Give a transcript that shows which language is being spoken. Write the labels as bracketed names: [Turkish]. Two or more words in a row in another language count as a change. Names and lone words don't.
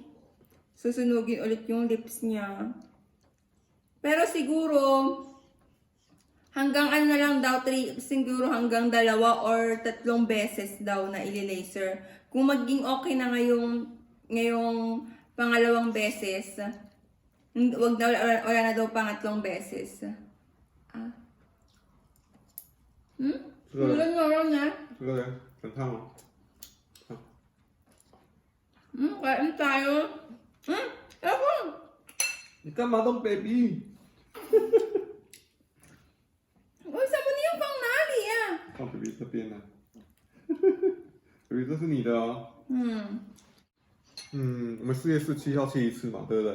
[Filipino] Susunugin ulit yung lips niya. Pero siguro, hanggang ano na lang daw, siguro hanggang 2 or 3 beses daw na i-laser. Kung maging okay na ngayong pangalawang beses, wala na daw pangatlong beses. Ulan na. [Chinese] 这个人很烫吗？ [Filipino] Kain tayo. Ako. [Chinese] 你干嘛动 baby？为什么你要放哪里呀？放 baby 这边呢、baby 这是你的哦。我们4月17号去一次嘛，对不对？